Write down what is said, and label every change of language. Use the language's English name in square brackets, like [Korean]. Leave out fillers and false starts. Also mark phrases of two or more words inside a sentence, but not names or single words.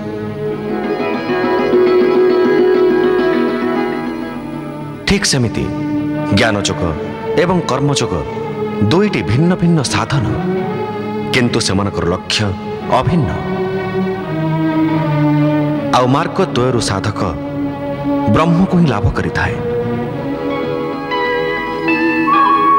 [Odia] ଠିକ୍ ସେମିତି ଜ୍ଞାନଯୋଗ ଏବଂ କର୍ମଯୋଗ ଦୁଇଟି ଭିନ୍ନ ଭିନ୍ନ ସାଧନ, କିନ୍ତୁ ସେମାନଙ୍କର ଲକ୍ଷ୍ୟ ଅଭିନ୍ନ। ଆଉ ମାର୍ଗ ଦ୍ୱୟରୁ ସାଧକ ବ୍ରହ୍ମ କୁ ହିଁ ଲାଭ କରିଥାଏ।